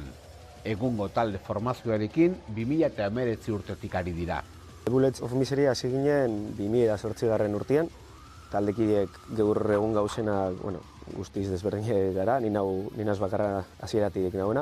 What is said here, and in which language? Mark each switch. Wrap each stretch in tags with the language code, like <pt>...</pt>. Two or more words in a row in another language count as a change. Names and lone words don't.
<eu>Egungo talde formazioarekin 2019 urtetik ari dira. Bullets of Misery hasi ginen 2008 urtean. Taldekideek gaur egun gauzena, guztiz desberdin gara, ni naz bakarra hasieratik nagoena.</eu>